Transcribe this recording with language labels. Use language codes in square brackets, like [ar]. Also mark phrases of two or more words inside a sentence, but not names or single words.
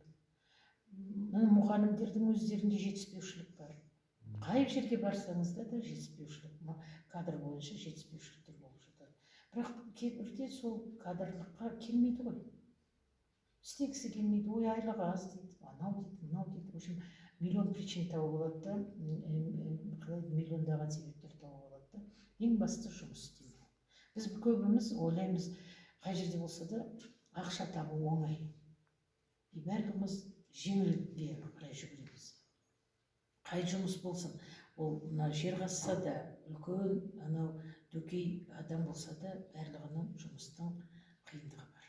[kk] Мұғалімдердің өздерінде жетіспеушілік бар. Қай жерге барсаңыз да жетіспеушілік, кадр бойынша жетіспеушіліктер болып жатады. Бірақ кейбірде сол кадрлыққа келмейді ғой. Істегісі келмейді, ой айлығы аз дейді, анау дейді, мынау дейді. [ru] В общем, миллион причин [kk] тауып болады да, миллиондаған себептер тауып болады да. Ең басты жұмыс істеу. Біз көбіміз ойлаймыз, қай жерде болса да ақша табу оңай. Бәріміз жеңілге қарай жүгіреміз. Қай жұмыс болсын, ол жер қазса да, үлкен анау дөкей адам болса да, барлығының жұмыстың қиындығы бар.